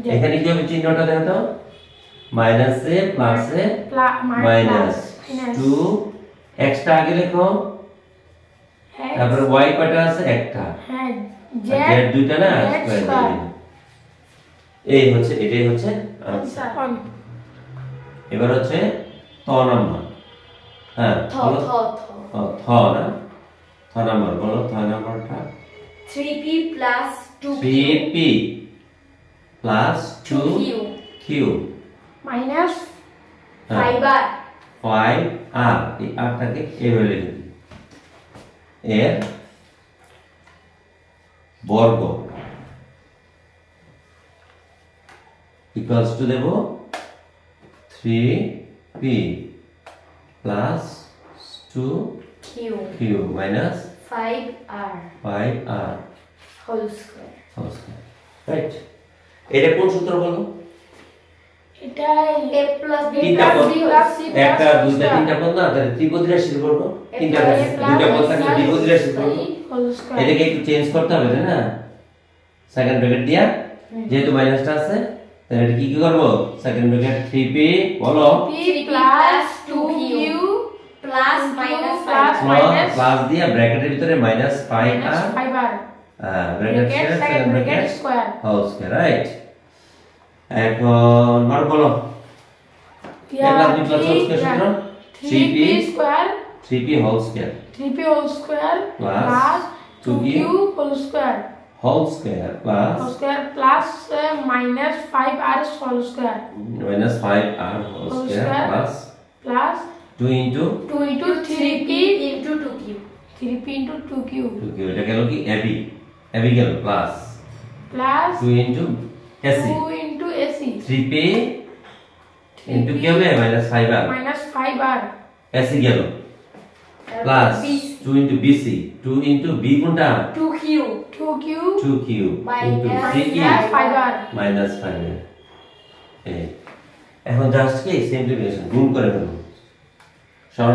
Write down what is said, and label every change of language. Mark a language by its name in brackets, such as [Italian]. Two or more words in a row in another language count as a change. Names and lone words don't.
[Bangla] এখানে কি হবে চিহ্নটা দেখো তো মাইনাসে প্লাসে মাইনাস 2 x টা আগে লেখো তারপর y কয়টা আছে একটা হ্যাঁ z আর z দুইটা না Z স্কয়ার দিয়ে square দিলাম। এই হচ্ছে এটাই হচ্ছে আনসার on এবার হচ্ছে ত নাম্বার হ্যাঁ th বলো th ও, থ না থ নাম্বার বলো থ নাম্বারটা [English] 3p plus 2q 3p plus 2q 2q minus [Bangla] হ্যাঁ, 5r 5r এই rটাকে এভাবে লিখে দিই এর বর্গ [English] equals to [Bangla] দেব [English] 3p plus 2q [Bangla] q minus 5r 5r [English] whole square whole square [Bangla] রাইট এটা কোন সূত্র বলো এটা [English] a plus b [Bangla] তিনটা plus পদ [English] b whole C square [Bangla] একটা দুইটা তিনটা পদ না তাহলে ত্রিপদী রাশির বর্গ তিনটা a দুইটা পদ থাকলে দ্বিপদী রাশির বর্গ [English] whole square [Bangla] এটাকে একটু চেঞ্জ করতে হবে তাই না [English] second bracket [Bangla] দিয়া যেহেতু মাইনাসটা আছে তাহলে এটা কি কি করব [English] second bracket [Bangla] 3p বলো [English] p plus 2q plus minus plus 5 minus [Bangla] প্লাস দিয়া ব্র্যাকেটের ভিতরে মাইনাস 5r 5r ব্র্যাকেট bracket সেকেন্ড second ব্র্যাকেট [English] bracket square whole square right [Bangla] এখন আর বলো yeah [English] b plus whole square সূত্র 3p square 3p whole square 3p whole square Plus plus 2q 2q whole square whole square plus whole square plus minus 5r whole square minus 5r whole Whole square square. plus plus 2 into 2 into 3p into 2q 3p into 2q [Bangla] 2q এটা গেল কি ab গেল প্লাস [English] plus 2 into ac 2 into ac 3p into [Bangla] কি হবে [English] minus 5r minus 5r [Bangla] ac গেল প্লাস [English] 2 into bc 2 into b [Bangla] কোনটা [English] 2q 2q 2q into Minus 3q minus 5r [Bangla] minus 5r এই এখন জাস্ট কি সিম্পলিফিকেশন গুণ করে ফেলবো সরল